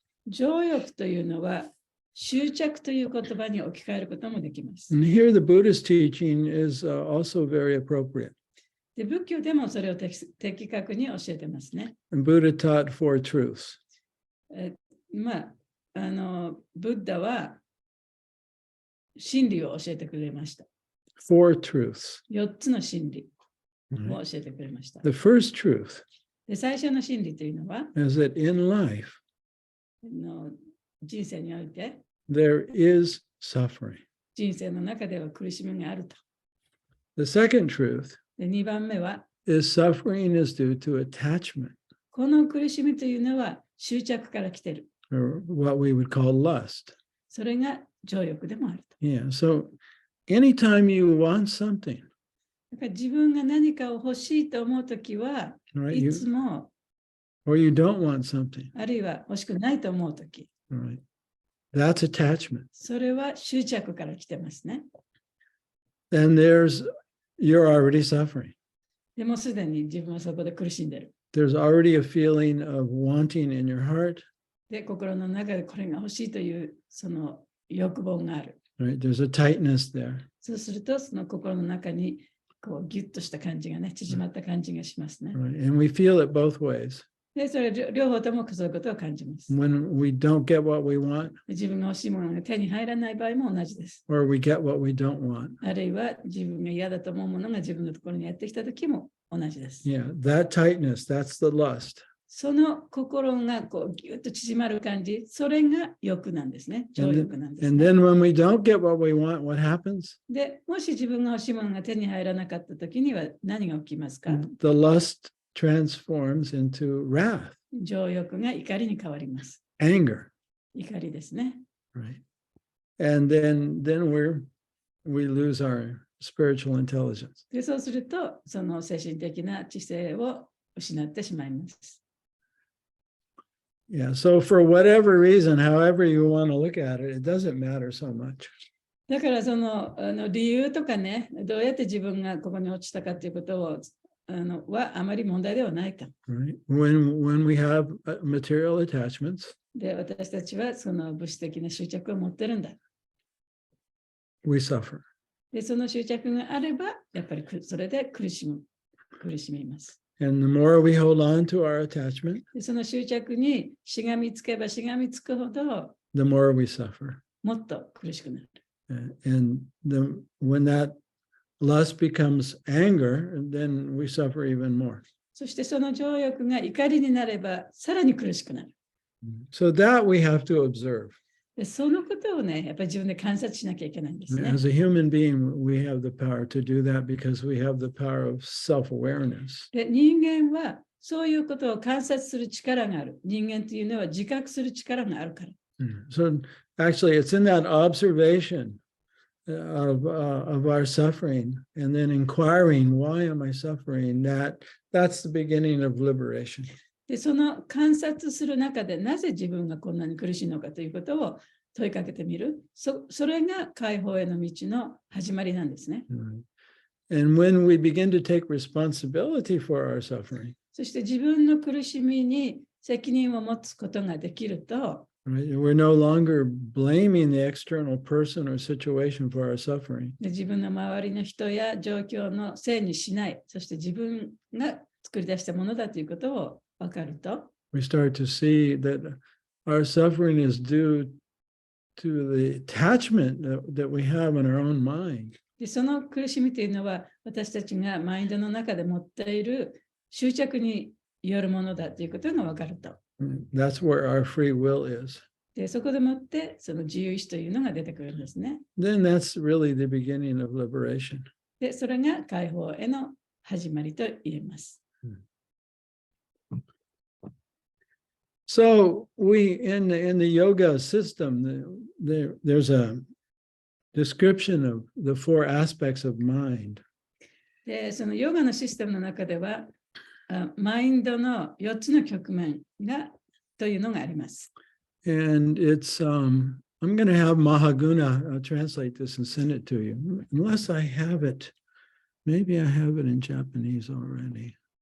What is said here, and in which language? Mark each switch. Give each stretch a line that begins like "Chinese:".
Japanese: 情欲というのは執着という言葉に置き換えることもできます。
English: And here the Buddhist teaching is also very appropriate.
Japanese: で、仏教でもそれを的確に教えてますね。
English: And Buddha taught four truths.
Japanese: ブッダは真理を教えてくれました。
English: Four truths.
Japanese: 4つの真理
English: Right?
Japanese: を教えてくれました。
English: The first truth
Japanese: で、最初の真理というのは、
English: is that in life
Japanese: 人生において、
English: there is suffering.
Japanese: 人生の中では苦しみがあると。
English: The second truth
Japanese: で、2番目は、
English: is suffering is due to attachment,
Japanese: この苦しみというのは執着から来ている。
English: or what we would call lust.
Japanese: それが情欲でもあると。
English: Yeah. So anytime you want something,
Japanese: だから自分が何かを欲しいと思うときは、
English: right?
Japanese: いつも、
English: Or you don't want something,
Japanese: あるいは欲しくないと思うとき、
English: right? That's attachment.
Japanese: それは執着から来てますね。
English: And you're already suffering.
Japanese: でもすでに自分はそこで苦しんでる。
English: There's already a feeling of wanting in your heart,
Japanese: で、心の中でこれが欲しいというその欲望がある。
English: right? There's a tightness there.
Japanese: そうすると、その心の中にこうギュッとした感じがね、縮まった感じがしますね。
English: Right? And we feel it both ways.
Japanese: で、それ両方ともそういうことを感じます。
English: When we don't get what we want,
Japanese: 自分が欲しいものが手に入らない場合も同じです。
English: or we get what we don't want.
Japanese: あるいは自分が嫌だと思うものが自分のところにやってきたときも同じです。
English: Yeah, that tightness, that's the lust.
Japanese: その心がこうギュッと縮まる感じ、それが欲なんですね。情
English: And
Japanese: 欲
English: then,
Japanese: なんです
English: and
Japanese: ね。
English: then when we don't get what we want, what happens?
Japanese: で、もし自分が欲しいものが手に入らなかったときには何が起きますか？
English: The lust transforms into wrath,
Japanese: 情欲が怒りに変わります。
English: anger,
Japanese: 怒りですね。
English: right? And then we lose our spiritual intelligence.
Japanese: で、そうすると、その精神的な知性を失ってしまいます。
English: Yeah. So for whatever reason, however you want to look at it, it doesn't matter so much.
Japanese: だからその、理由とかね、どうやって自分がここに落ちたかということをはあまり問題ではないか。
English: Right? When we have material attachments,
Japanese: で、私たちはその物質的な執着を持ってるんだ。
English: we suffer.
Japanese: で、その執着があれば、やっぱりそれで苦しみます。
English: And the more we hold on to our attachment,
Japanese: で、その執着にしがみつけばしがみつくほど、
English: the more we suffer.
Japanese: もっと苦しくなる。
English: And when that lust becomes anger, then we suffer even more.
Japanese: そしてその情欲が怒りになれば、さらに苦しくなる。
English: So that we have to observe.
Japanese: で、そのことをね、やっぱり自分で観察しなきゃいけないんですね。
English: As a human being, we have the power to do that because we have the power of self-awareness.
Japanese: で、人間はそういうことを観察する力がある。人間というのは自覚する力があるから。
English: So actually, it's in that observation of our suffering and then inquiring, why am I suffering? That's the beginning of liberation.
Japanese: で、その観察する中でなぜ自分がこんなに苦しいのかということを問いかけてみる。それが解放への道の始まりなんですね。
English: And when we begin to take responsibility for our suffering,
Japanese: そして自分の苦しみに責任を持つことができると、
English: right, we're no longer blaming the external person or situation for our suffering.
Japanese: で、自分の周りの人や状況のせいにしない。そして自分が作り出したものだということを分かると、
English: We start to see that our suffering is due to the attachment that we have in our own mind.
Japanese: で、その苦しみというのは私たちがマインドの中で持っている執着によるものだということが分かると。
English: That's where our free will is.
Japanese: で、そこでもってその自由意志というのが出てくるんですね。
English: Then that's really the beginning of liberation.
Japanese: で、それが解放への始まりと言えます。
English: So in the yoga system, there's a description of the four aspects of mind.
Japanese: で、そのヨガのシステムの中では、マインドの4つの局面というのがあります。
English: And it's I'm going to have Mahaguna translate this and send it to you. Unless I have it, maybe I have it in Japanese already.